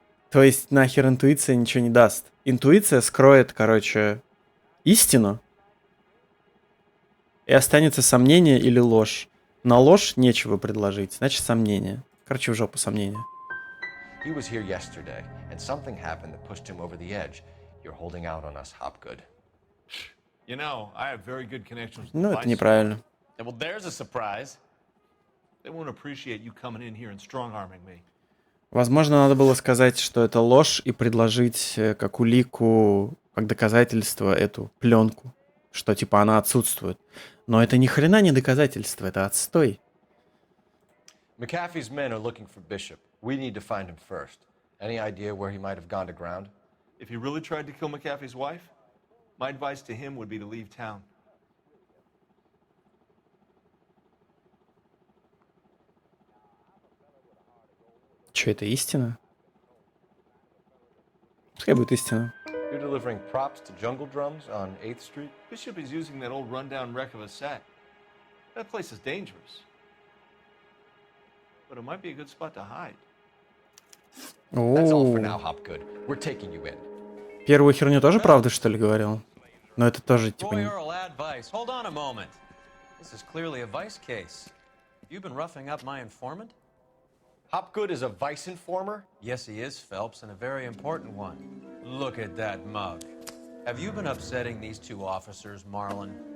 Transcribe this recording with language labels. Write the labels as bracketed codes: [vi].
[ru] То есть нахер интуиция ничего не даст. Интуиция скроет, короче, истину, и останется сомнение или ложь. На ложь нечего предложить, значит сомнение. Короче, в жопу сомнение. [en] He was here yesterday, and something happened that pushed him over the edge. You're holding out on us, Hopgood. You know, I have very good connections with [ru] Ну, [en] the [ru] это [en] vice. [ru] неправильно. [en] Well, there's a surprise. They won't appreciate you coming in here and strong-arming me. [ru] Возможно, надо было сказать, что это ложь, и предложить как улику, как доказательство эту пленку, что типа она отсутствует. Но это ни хрена не доказательство, это отстой. [en] McAfee's men are looking for Bishop. We need to find him first. Any idea where he might have gone to ground? If he really tried to kill McAfee's wife, my advice to him would be to leave town. [ru] Че, это истина? Пускай будет истина. [en] You're delivering props to jungle drums on 8th Street? Bishop is using that old rundown wreck of a set. That place is dangerous. But it might be a good spot to hide. That's all for now, Hopgood. We're taking you in. [ru] Первую херню тоже правда, что ли, говорил? Но это тоже типа... [en] Royal advice. Hold on a moment. This is clearly a vice case. You've been roughing up my informant? Hopgood is a vice informer? Yes, he is, Phelps, and a very important one. Look at that mug. Have you been upsetting these two officers, Marlon?